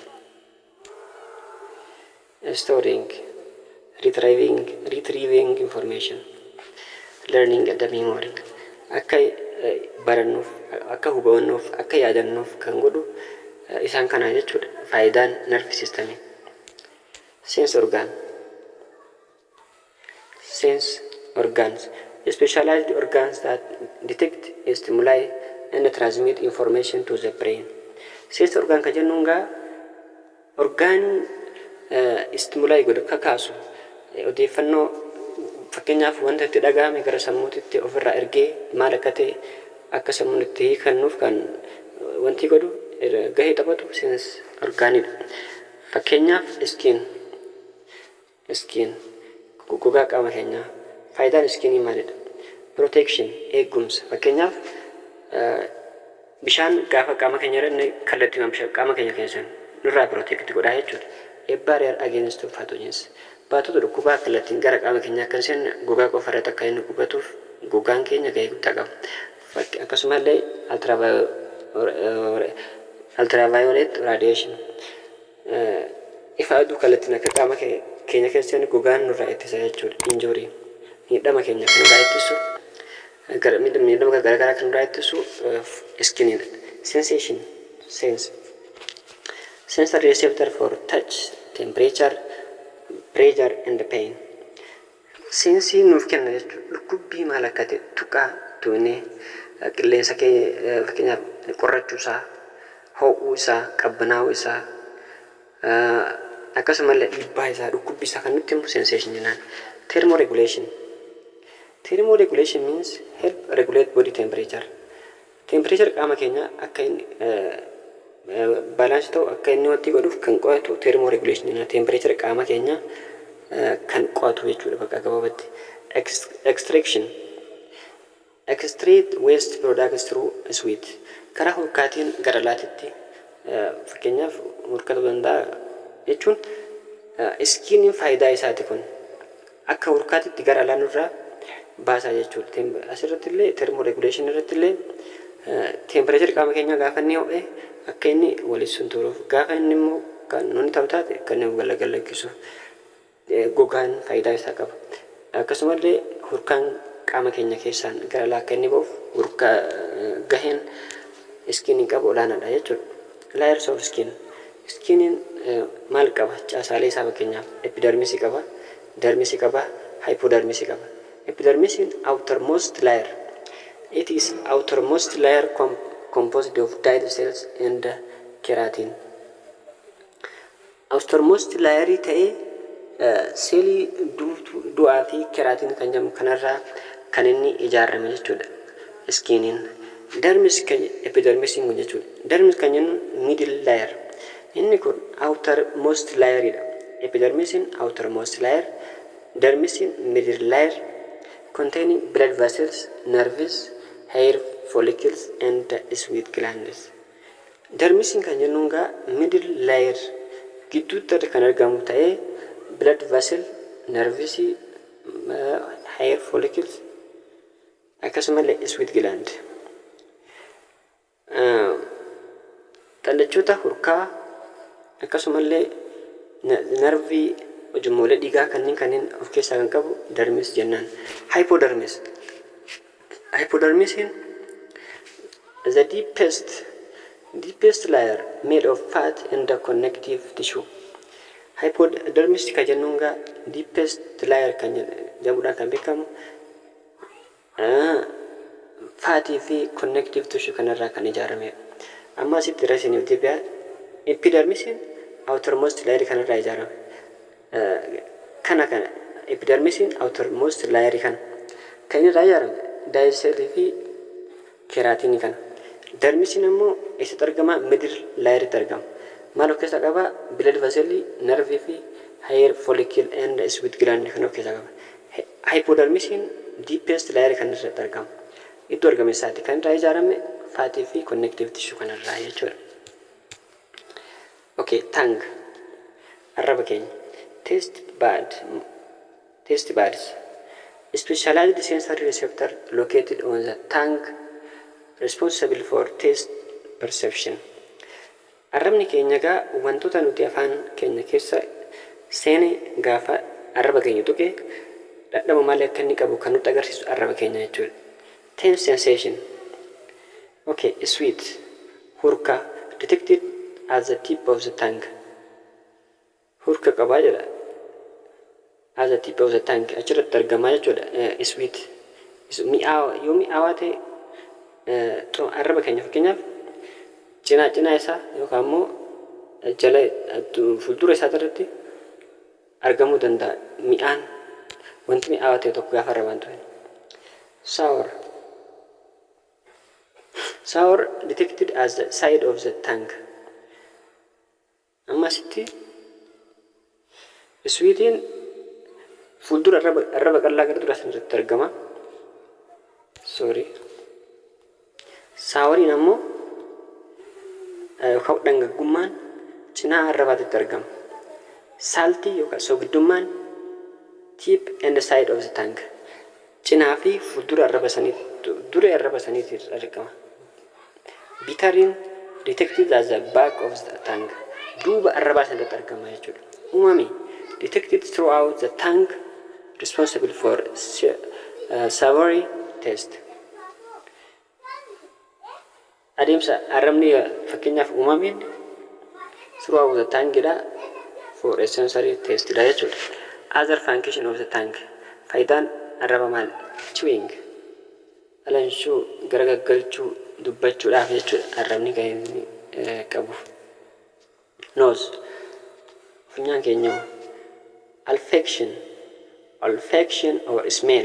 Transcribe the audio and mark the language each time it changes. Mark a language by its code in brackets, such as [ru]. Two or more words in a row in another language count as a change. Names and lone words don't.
[en] Storing, retrieving information. Learning and memory. [om] Akka barannuuf, akka hubannuuf, akka yaadannuuf kan godhu isaan kana jechuudha. [en] Faayidaan nervous system. Sense organs. Specialized organs that detect stimuli and transmit information to the brain. Sense organ [om] kan jennuun orgaan stimuli godhu kakaasu odeeffannoo fakkeenyaaf wanta itti dhagahame gara sammuutitti ofirraa ergee maal akka ta'e akka sammuun itti hiikannuuf kan wanti godhu gahee taphatu sense orgaanidha. Fakkeenyaaf skin gogaa qaama keenyaa. Faayidaan skinii maalidha? [en] Protection eegumsa. [om] Fakkeenyaaf bishaan gaafa qaama keenya irra kallattii qaama keenya keessan nurraa protect godhaa jechuudha. [en] A barrier against pathogens. [om] Baatota dhukkubaa kallattiin gara qaama keenyaa akka hin seenne gogaa qofa irratti akka inni qubatuuf gogaan keenya gahee guddaa qaba. [en] Akkasumallee ultraviolet radiation. [om] Ifa aduu kallattiin akka qaama keenya keessatti gogaan nurraa ittisa jechuudha. [en] Injury. [om] Miidhama keenya kan nurraa ittisu miidhama garaagaraa kan nurraa ittisu skiniidha. [en] Sensation. Sensory receptor for touch, temperature, pressure and pain. [om] Sensii nuuf kenna jechuudha. Dhukkubbii maal akka ta'e tuqaa tuunee qilleensa fakkeenyaaf qorrachuu isaa, ho'uu isaa, qabbanaa'uu isaa akkasumallee dhiibbaa isaa dhukkubbii isaa kan nutti himu sensation jennaan. [en] Thermoregulation. Thermoregulation means help regulate body temperature. [om] Temperature qaama keenya akka inni balance ta'u akka inni wanti godhuuf kan qo'atu thermoregulation jennaan. Temperature qaama keenya kan qo'atu jechuudha bakka gabaabatti. [en] Extraction. Extract waste products through sweat. [om] Karaa hurkaatiin gara laatitti fakkeenyaaf hurkatu danda'a jechuun iskiiniin faayidaa isaati kun akka hurkaatitti gara laanurraa baasaa jechuudha. Asirratti illee thermoregulation irratti illee temperature qaama keenyaa gaafa inni ho'e akka inni waliin turuuf gaafa inni immoo kan nuti ta'u taate kan inni galagalakkisu gogaan faayidaa isaa qaba. Akkasumallee hurkaan qaama keenya keessaan gara laa akka inni ba'uuf hurkaa gaheen iskiiniin qabu olaanaadha jechuudha. [en] Layers of skin. [om] Skiniin maal qaba? Caasaalee isaa fakkeenyaaf epidermisii qaba, dermisii qaba, hypodermisii qaba. [en] Epidermisii outermost layer. It is outermost layer composed of dead cells and keratin. Outermost layer [om] ta'ee seelii du'aa fi keratin kan jedhamu kanarraa kan inni ijaarame jechuudha. Skiniin. Dermis kan epidermisiin kun jechuudha. Dermis kan jennu [en] middle layer. [om] Inni kun [en] outermost layer [om] ida. [en] Epidermis in outermost layer, dermis in middle layer, containing blood vessels, nerves, hair follicles, and sweat glands. Dermis [om] in kan jennuun gaa [en] middle layer [om] gidduutti kan argamu ta'ee [en] blood vessel, nerves, hair follicles, akkasumallee sweat gland. [om] Xallachoota hurkaa akkasumallee nervii ujummolee dhiigaa kanneen of keessaa kan qabu dermis jennaan. [en] Hypodermis. Hypodermis is the deepest layer made of fat and the connective tissue. [om] Hypodermis kan jennuun gaa [en] deepest layer [om] kan jedhamuudhaan kan beekamu faatii fi [en] connective tissue [om] kanarraa kan ijaaramedha. Amma asitti rasiniif deebi'aa. [en] Epidermis outermost layer [om] kanarraa ijaarame. Kana [en] epidermis outermost layer [om] kan irraa ijaarame daayisellii fi keraatiinii kana. Dermis immoo eessatti argama? [en] Middle layer [om] itti argama. Maal of keessaa qaba? [en] Blood vessel, nerve fi hair follicle and sweat gland [om] kan of keessaa qaba. [en] Hypodermis deepest layer [om] kan irratti argama. Iddoo argame isaati kan irraa ijaarame faatii fi [en] connective tissue [om] kan irraa jechuudha. [en] Okay, tongue. [om] Arraba keenya. [en] Taste buds. Specialized sensory receptor located on the tongue responsible for taste perception. [om] Arrabni keenya gaa wantoota nuti afaan keenya keessa seene gaafa arraba keenya tuqe dhadhama malee akka inni qabu kan nutti agarsiisu arraba keenya jechuudha. [en] Taste sensation. Okay, sweet. Hurka detected at the tip of the tongue. [om] Hurka qabaa jedha. [en] At the tip of the tongue. [om] Achirratti argamaa jechuudha. [en] Sweet. [om] Yoo mi'aawaa ta'e arraba keenya fakkeenyaaf cinaa isaa yookaan immoo jala fuuldura isaa irratti argamuu danda'a. Mi'aan wanti mi'aawaa ta'e tokko gaafa arrabaan ta'e. [en] Sour detected as the side of the tongue. [om] Ammasitti sweetiin fuuldura arraba qal'aa gara dura irratti argama. Souriin ammoo yookaan dhangaggummaan cinaa arrabaatti argama. [en] Salty [om] yookaan soogidummaan [en] tip and the side of the tongue. [om] Cinaa fi fuuldura arraba saniitti argama. [en] Bittering detected as the back of the tongue. [om] Duuba arrabaa sanatti argama jechuudha. [en] Umami detected throughout the tongue, responsible for savory taste. [om] Adeemsa arrabni fakkeenyaaf uumameen [en] throughout the tongue for a sensory taste jechuudha. Other function of the tongue. [om] Faayidaan arraba maal? Chewing. Alanshuu garagaggalchuu dubbachuudhaaf jechuudha arrabni kan inni qabu. Nose. Funyaan keenya. [en] Olfaction or smell.